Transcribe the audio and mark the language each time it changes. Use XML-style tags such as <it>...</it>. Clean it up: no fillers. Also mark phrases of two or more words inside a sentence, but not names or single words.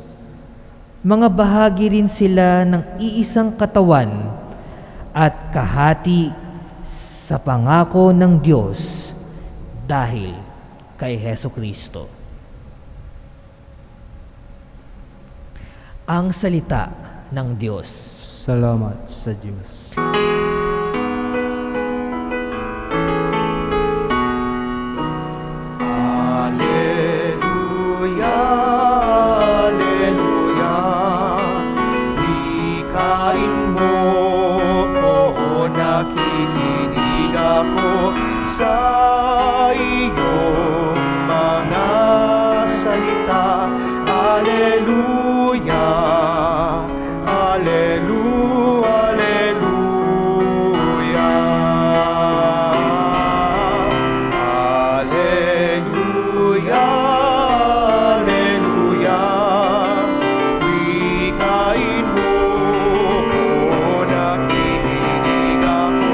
<tl>Mga bahagi rin sila ng iisang katawan at kahati sa pangako ng Diyos dahil kay Hesukristo. Ang salita ng Diyos. Salamat sa Diyos. Alleluia, alleluia. Wikain mo, oo, nakikinig ako sa iyong mga salita. Alleluia, alleluia, alleluia. Alleluia, alleluia. Wikain mo, o nakikinig</tl>